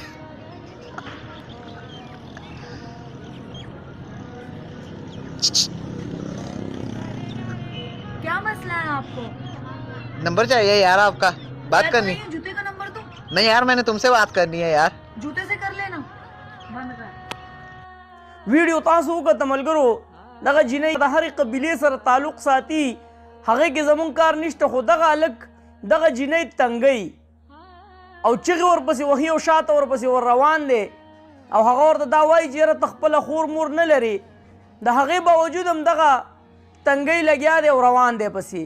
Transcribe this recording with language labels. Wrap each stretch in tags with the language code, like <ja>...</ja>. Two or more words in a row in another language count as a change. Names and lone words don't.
<hi>क्या मसला है आपको? नंबर चाहिए यार आपका. बात करनी. जूते का नंबर दो. नहीं यार मैंने तुमसे बात करनी है यार. जूते से कर लेना. बंद कर.</hi> <ps>ویډیو تاسو وکړه ملګرو دغه جینۍ د هرې قبیلې سره تعلق ساتي هغې کې زمونږ کار نشته خو دغه هلک دغه جینۍ تنګی او چغې ورپسې وهي او شاته ورپسې ور روان دی او هغه ورته دا وایي چې یاره ته خپله خور مور نه لرې د هغې باوجود هم دغه تنګی لګیا دی او روان دی پسې.</ps>